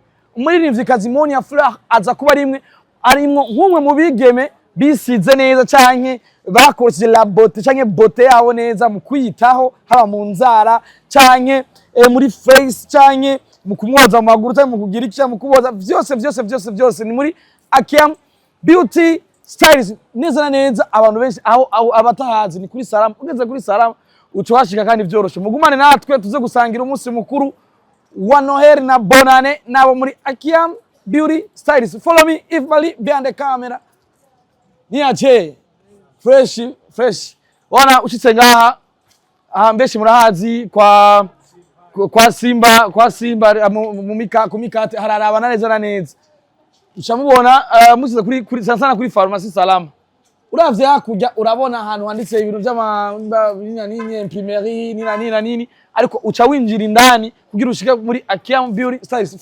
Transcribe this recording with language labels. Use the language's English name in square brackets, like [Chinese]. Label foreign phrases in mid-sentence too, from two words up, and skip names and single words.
[Rundi] Umuririmvyikazi Monia Fleur aza kuba arimwo nk'umwe mu bigeme bisize neza canke bakoresheje [French] la beauté [Rundi] canke beauté yaho neza mu kwitaho haba mu nzara canke muri face canke mu kumwoza mu maguru canke mu kugira iki mu kuboza vyose ni muri Akiam Beauty Stylist. Neza na neza abantu benshi aho abatahazi ni kuri Salama. Ugeze kuri Salama ucwashika kandi vyoroshe. Mugumane natwe tuze gusangira umunsi mukuru wa Noheli na Bonane nabo muri Akiam Beauty Stylist. [English] Follow me if Bali behind the camera. [Rundi] Ni aje fresh. Wana ushitse ngaha mbeshi murahazi kwa Simba mu mikate hararabana neza na neza. Ucamubona musize kuri sana kuri Pharmacie Salama. Uravye hakurya urabona ahantu handitse ibintu by'ama imprimerie nini ariko uca winjira indani kugira ushike muri Akiam Beauty Stylist.